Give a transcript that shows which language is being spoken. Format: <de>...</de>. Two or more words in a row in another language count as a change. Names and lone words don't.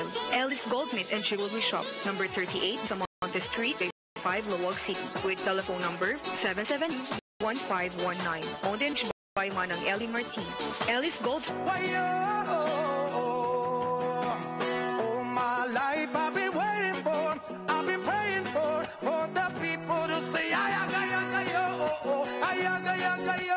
<en>Ellis Goldsmith and Jewelry Shop, number 38, Samonte Street, 5 Laoag City, with telephone number 77-1519. Owned and by Manang Ellie Martin. Ellis Goldsmith. All my life I've been waiting for, I've been praying for the people to say ayaga-yaga-yo, ayaga-yaga-yo.</en>